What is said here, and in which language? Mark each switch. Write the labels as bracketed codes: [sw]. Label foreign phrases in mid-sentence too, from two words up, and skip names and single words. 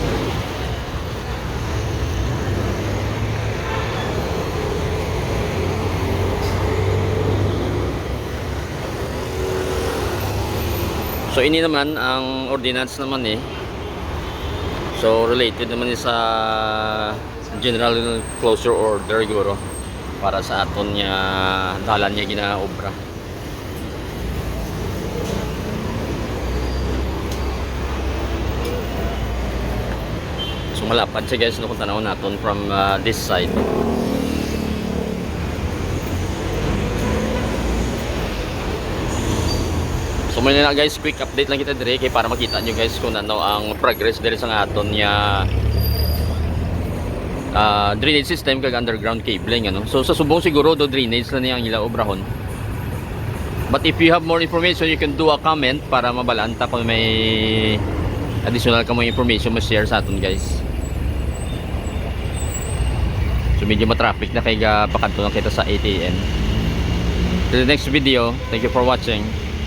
[hil] So ini naman ang ordinance naman So related naman sa [en] general closure order [hil] siguro para sa aton niya dalan niya ginaobra. So malapad siya guys, no, kung tanaw naton [en] from this side. [hil] So muna na guys, [en] quick update [hil] lang kita dire kay para makita nyo guys kung ano ang progress dire sa aton niya [en] drainage system [hil] kag [en] underground cabling, [hil] ano. So sa subong siguro do drainage na niya ang ila obrahon. [en] But if you have more information, you can do a comment [hil] para mabalanta kung may additional ka mga information ma-share sa aton guys. So medyo ma-traffic na kay pakanto na kita sa 8 AM. [en] Till the next video, thank you for watching.